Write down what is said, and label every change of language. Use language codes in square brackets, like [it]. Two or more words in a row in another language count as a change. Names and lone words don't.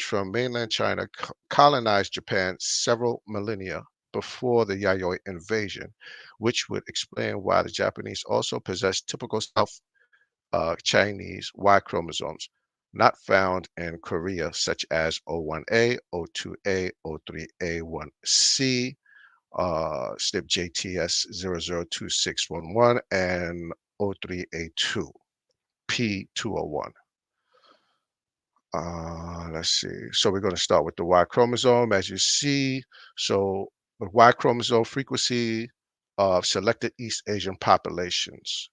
[en] from mainland China colonized Japan several millennia before the Yayoi invasion, which would explain why the Japanese also possess typical South Chinese Y chromosomes not found in Korea, such as O1A, O2A, O3A, 1C, SNP JTS002611, and O3A2, P201. Let's see. So we're going to start with the Y chromosome, as you see. So the Y chromosome frequency of selected East Asian populations.